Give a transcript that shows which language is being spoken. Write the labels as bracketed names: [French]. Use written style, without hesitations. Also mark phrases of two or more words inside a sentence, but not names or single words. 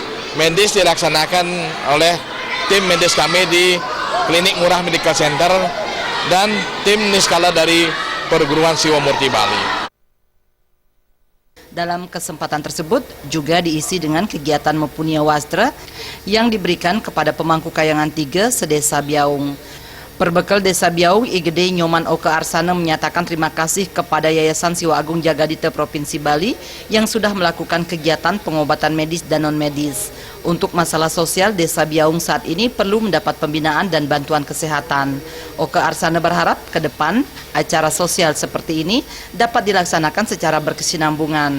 [Indonesian] Medis dilaksanakan oleh tim medis kami di Klinik Murah Medical Center dan tim niskala dari Perguruan Siwa Murti Bali. Dalam kesempatan tersebut juga diisi dengan kegiatan Mempunyai Wastra yang diberikan kepada pemangku kayangan 3 sedesa Biaung. Perbekal Desa Biaung, IGD Nyoman Oke Arsana menyatakan terima kasih kepada Yayasan Siwa Agung Jagadita Provinsi Bali yang sudah melakukan kegiatan pengobatan medis dan non-medis. Untuk masalah sosial, Desa Biaung saat ini perlu mendapat pembinaan dan bantuan kesehatan. Oke Arsana berharap ke depan acara sosial seperti ini dapat dilaksanakan secara berkesinambungan.